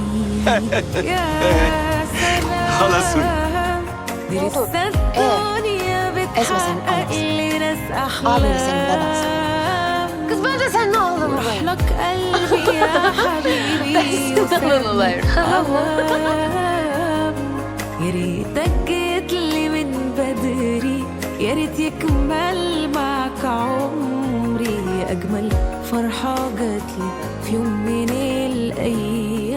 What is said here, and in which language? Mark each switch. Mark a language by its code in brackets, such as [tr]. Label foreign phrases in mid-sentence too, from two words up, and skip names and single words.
[tr] Halasın. Ne oldu? Esme senin annesi. Abim de senin babası. Kız ben de senin oğlum olayım. Ben senin olayım. [ar] يا ريتك جيتلي من بدري يا ريت يكمل معك عمري أجمل فرحة جاتلي في يوم من الأيام